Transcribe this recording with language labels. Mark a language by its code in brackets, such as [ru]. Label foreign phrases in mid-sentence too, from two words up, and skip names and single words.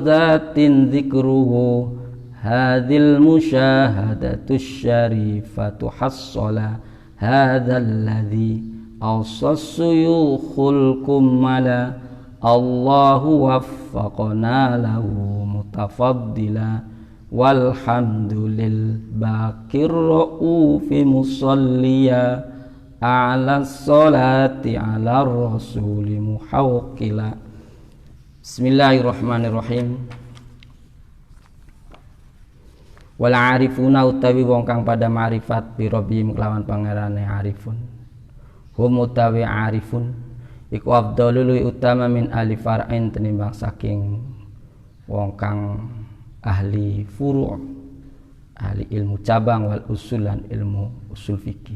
[ar] ذات ذكره حاضر المشاهدة شريفة حصل هذا الذي أسس الشيوخ الكملا الله وفقنا له متفضلا والحمد لل باكر رؤوف مصليا على صلاة على رسول محوقلا. بسم الله الرحمن الرحيم والعارفون [jv] utawi wong kang pada ma'rifat [ar] بربهم [jv] kelawan pangerane [ar] عارفون هم [jv] utawi arifun iku afdalul utama [ar] من أهل فرع [jv] tenimbang saking wong kang ahli furu', ahli ilmu cabang [ar] والأصول [jv] lan ilmu usul fikih.